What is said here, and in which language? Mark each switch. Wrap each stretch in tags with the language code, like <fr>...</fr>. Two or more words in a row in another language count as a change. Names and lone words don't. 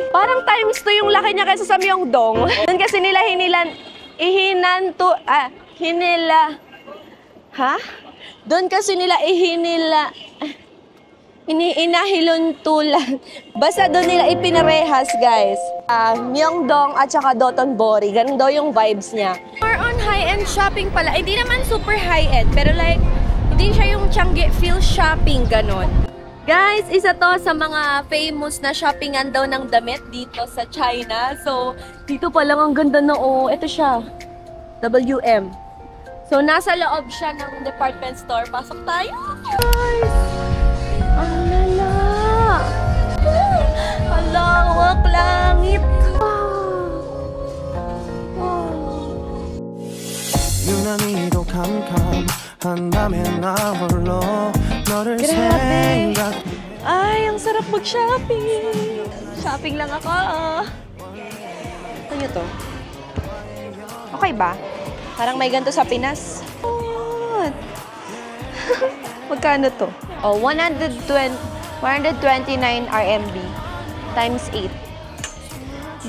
<tl>Parang times 2 yung laki niya kaysa sa Myeongdong. Doon kasi nila Doon kasi nila inahiluntulan. Basta doon nila ipinarehas, guys. Myeongdong at saka Dotonbori. Ganun daw yung vibes niya.</tl> <en>More on high-end shopping pala.</en> <tl>Hindi naman</tl> <en>super high-end,</en> <tl>pero like, hindi siya yung Changi</tl> <en>feel shopping,</en> <tl>ganon. Guys, isa to sa mga famous na shoppingan daw ng damit dito sa China. So, dito pa lang ang ganda na ito siya. WM. So, nasa loob siya ng department store. Pasok tayo. Guys! Ang lala! Alawak langit!</tl> <ko>유난히도 캄캄한다면 나 홀로 너를</ko> <tl>Grabe!</tl> <ko>생각</ko> <tl>Ay, ang sarap mag-shopping! Shopping lang ako. Ito nyo to. Okay ba? Parang may ganito sa Pinas. What? Magkano to?</tl> <en>Oh, 129 RMB times 8.</en>